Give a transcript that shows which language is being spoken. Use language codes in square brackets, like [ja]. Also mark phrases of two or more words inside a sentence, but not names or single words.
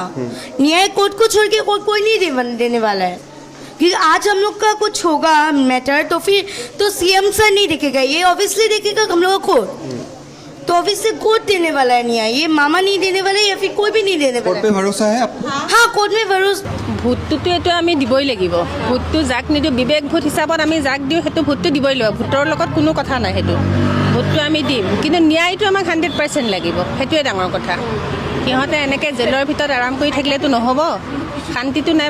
[hi] न्याय कोर्ट को छोड़ के कोई नहीं देने वाला है, क्योंकि आज हम लोग का कुछ होगा मैटर तो फिर तो [en] CM sir [hi] नहीं देखेगा, ये ऑब्वियसली देखेगा हम लोग को कोर्ट, तो ऑब्वियसली कोर्ट देने वाला है न्याय, ये मामा नहीं देने वाले या फिर कोई भी नहीं देने वाला। कोर्ट पे भरोसा है आपको? हाँ कोर्ट में भरोसा। [as] ভোটটোতো এইটো আমি দিবই লাগিব, ভোটটো যাক নিদিওঁ, বিবেক ভোট হিচাপত আমি যাক দিওঁ সেইটো ভোটটো দিবই লাগিব, ভোটৰ লগত কোনো কথা নাই, সেইটো ভোটটো আমি দিম, কিন্তু ন্যায়টো আমাক 100% লাগিব, সেইটোৱে ডাঙৰ কথা। সিহঁতে এনেকৈ জেলৰ ভিতৰত আৰাম কৰি থাকিলেতো নহ'ব, শান্তিটো নাই।